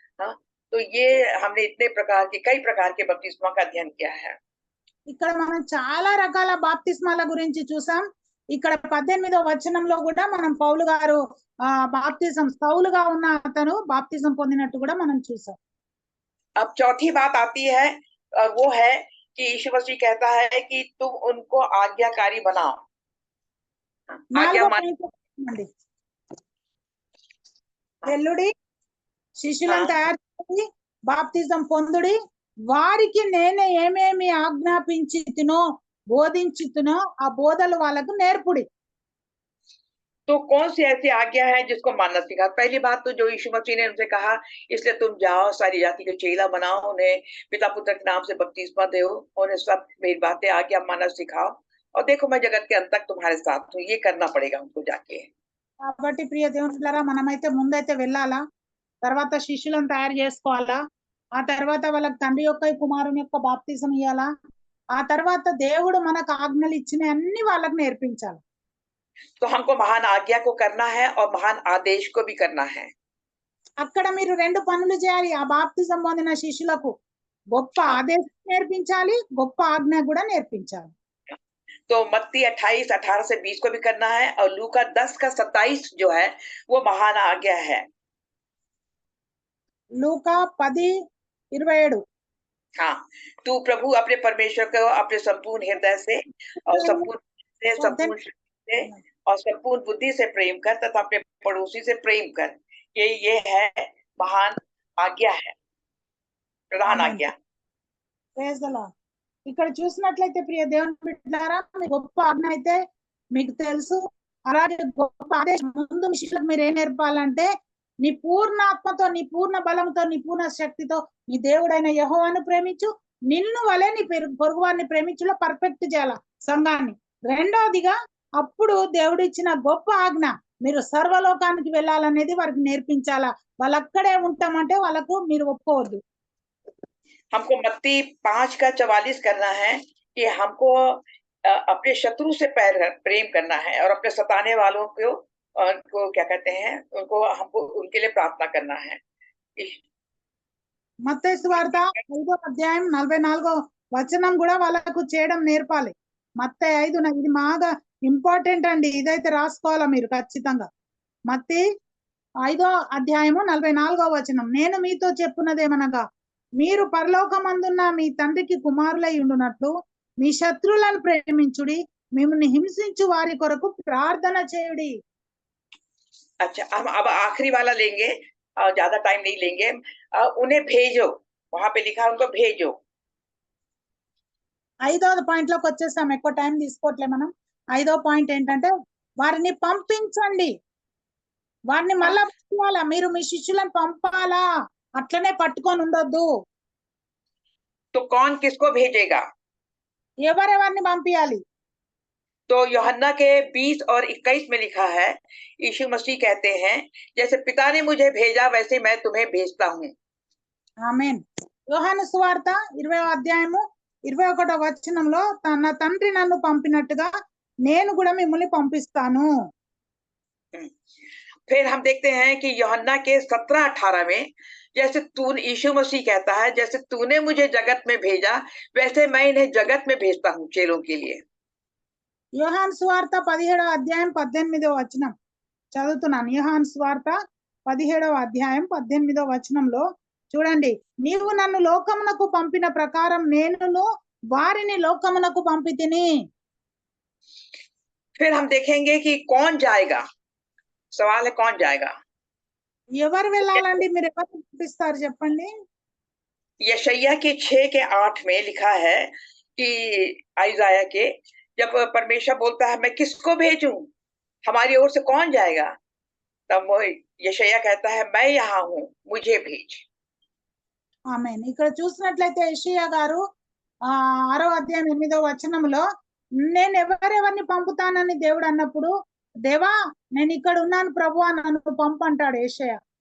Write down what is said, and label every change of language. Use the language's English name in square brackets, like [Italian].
[Hindi] हाँ, तो ये हमने इतने प्रकार के कई प्रकार के बपतिस्मा का अध्ययन किया है। [Telugu] ఇక్కడ మనం చాలా రకాల బాప్తిస్మాల గురించి చూసాం. ఇక్కడ 18వ వచనంలో కూడా మనం పౌలు గారు బాప్తిజం సౌలుగా ఉన్న అతను బాప్తిజం పొందినట్టు కూడా మనం చూసాం. [Hindi] अब चौथी बात आती है, और वो है कि यीशु मसीह कहता है कि तुम उनको आज्ञाकारी बनाओ। आज्ञा [Telugu] అండి వెల్లుడి శిష్యులను తయారు చేసి బాప్తిజం పొందుడి, వారికి నేనే ఏమేమి ఆజ్ఞాపించితినో బోధించితినో ఆ బోధలు వాళ్ళకు నేర్పుడి. [Hindi] तो कौन सी ऐसी आज्ञा है जिसको मानना सीखा? पहली बात तो जो यीशु मसीह ने उनसे कहा, इसलिए तुम जाओ सारी जाति को चेला बनाओ, उन्हें पिता पुत्र के नाम से बपतिस्मा दो, उन्हें सब मेरी बातें आज्ञा मानना सिखाओ, और देखो मैं जगत के अंत तक तुम्हारे साथ हूँ। ये करना पड़ेगा उनको जाके। [Telugu] కాబట్టి ప్రియ దేవునులారా, మనమైతే ముందైతే వెళ్ళాలా, తర్వాత శిష్యులను తయారు చేసుకోవాలా, ఆ తర్వాత వాళ్ళకి తండ్రి యొక్క కుమారుని యొక్క బాప్తిజం ఇవ్వాలా, ఆ తర్వాత దేవుడు మనకు ఆజ్ఞలు ఇచ్చిన అన్ని వాళ్ళకి నేర్పించాలి. [Hindi] तो हमको महान आज्ञा को करना है और महान आदेश को भी करना है। [Telugu] అక్కడ మీరు 2 పనులు చేయాలి. ఆ బాప్తిజం పొందిన శిష్యులకు గొప్ప ఆదేశం నేర్పించాలి, గొప్ప ఆజ్ఞ కూడా నేర్పించాలి. [Hindi] तो मत्ती 28:18 से 20 को भी करना है, और लूका 10:27 जो है वो महान आज्ञा है। [Telugu] లూకా 10:27 [Hindi] हाँ, तू प्रभु अपने परमेश्वर को अपने संपूर्ण हृदय से और संपूर्ण से और संपूर्ण बुद्धि से प्रेम कर, तथा अपने पड़ोसी से प्रेम कर। ये है महान आज्ञा है, प्रधान आज्ञा। [English] Praise the lord. [Telugu] ఇక్కడ చూసినట్లయితే ప్రియ దేవుని బిడ్డలారా, మీ గొప్ప ఆజ్ఞ అయితే మీకు తెలుసు. అలాగే గొప్ప ఆదేశం ముందు మీ శిష్యులకు మీరు ఏం నేర్పాలంటే, నీ పూర్ణ ఆత్మతో, నీ పూర్ణ బలంతో, నీ పూర్ణ శక్తితో నీ దేవుడైన యెహోవాను ప్రేమించు, నిన్ను వలె నీ పొరుగు వారిని ప్రేమించులో పర్ఫెక్ట్ చేయాల సంఘాన్ని. రెండోదిగా అప్పుడు దేవుడు ఇచ్చిన గొప్ప ఆజ్ఞ, మీరు సర్వలోకానికి వెళ్ళాలనేది వారికి నేర్పించాలా. వాళ్ళు అక్కడే ఉంటామంటే వాళ్ళకు మీరు ఒప్పుకోవద్దు. [Hindi] हमको मत्ती 5:44 करना है कि हमको अपने शत्रु से प्रेम करना है, और अपने सताने वालों को क्या कहते हैं, उनको हमको उनके लिए प्रार्थना करना है। [Telugu] మత్తయి సువార్త 5వ అధ్యాయం 44వ వచనం కూడా వాళ్ళకు చేయడం నేర్పాలి. మత్తయి 5 ఇది బాగా ఇంపార్టెంట్ అండి, ఇదైతే రాసుకోవాలా మీరు ఖచ్చితంగా. మత్తయి 5వ అధ్యాయము 44వ వచనం, నేను మీతో చెప్పున్నదేమనగా, మీరు పరలోకమందున్న మీ తండ్రికి కుమారులై ఉండునట్లు మీ శత్రువులను ప్రేమించుడి, మిమ్మల్ని హింసించు వారి కొరకు ప్రార్థన చేయుడి. [Hindi] अच्छा, हम अब आखिरी वाला लेंगे, ज्यादा टाइम नहीं लेंगे। उन्हें भेजो, वहां पे लिखा उनको भेजो। [Telugu] 5వ పాయింట్ లోకి వచ్చేసాం, ఎక్కువ టైం తీసుకోవట్లే మనం. 5వ పాయింట్ ఏంటంటే, వారిని పంపించండి. వారిని మళ్ళా పంపాలా, మీరు మీ శిష్యులను పంపాలా, అట్లనే పట్టుకొని ఉండొద్దు. [Hindi] तो कौन किसको भेजेगा? [Telugu] ఎవరెవరిని పంపించాలి? [Hindi] तो यूहन्ना के 20 और 21 में लिखा है, यीशु मसीह कहते हैं, जैसे पिता ने मुझे भेजा वैसे मैं तुम्हें भेजता हूँ। [Telugu] ఆమేన్. యోహాను సువార్త 20వ అధ్యాయము 21వ వచనంలో, నా తండ్రి నన్ను పంపినట్టుగా నేను కూడా మిమ్మల్ని పంపిస్తాను. [Hindi] फिर हम देखते हैं कि यूहन्ना के 17:18 में जैसे तू यीशु मसीह कहता है, जैसे तूने मुझे जगत में भेजा वैसे मैं इन्हें जगत में भेजता हूँ चेलों के लिए। [Telugu] యోహాను సువార్త 17వ అధ్యాయం 18వ వచనం చదువుతున్నాను. యోహాను సువార్త 17వ అధ్యాయం 18వ వచనంలో చూడండి, నీవు నన్ను లోకమునకు పంపిన ప్రకారం నేనును వారిని లోకమునకు పంపితిని. [Hindi] फिर हम देखेंगे कि कौन जाएगा, सवाल है कौन जाएगा। [Telugu] ఎవరు వెళ్ళాలండి? మీరు ఎవరు పంపిస్తారు చెప్పండి? [Hindi] यशायाह के 6 के 8 में लिखा है कि आइजाया के, जब परमेश्वर बोलता है मैं किसको भेजूं, हमारी ओर से कौन जाएगा, तब वो यशायाह कहता है मैं यहाँ हूँ, मुझे भेज। [Telugu] ఆమేన్. ఇక్కడ చూసినట్లయితే యెషయా గారు 6వ అధ్యాయం 8వ వచనంలో నేను ఎవరెవరిని పంపుతానని దేవుడు అన్నప్పుడు, దేవా నేను ఇక్కడ ఉన్నాను ప్రభువా నన్ను పంపు అంటాడు యెషయా.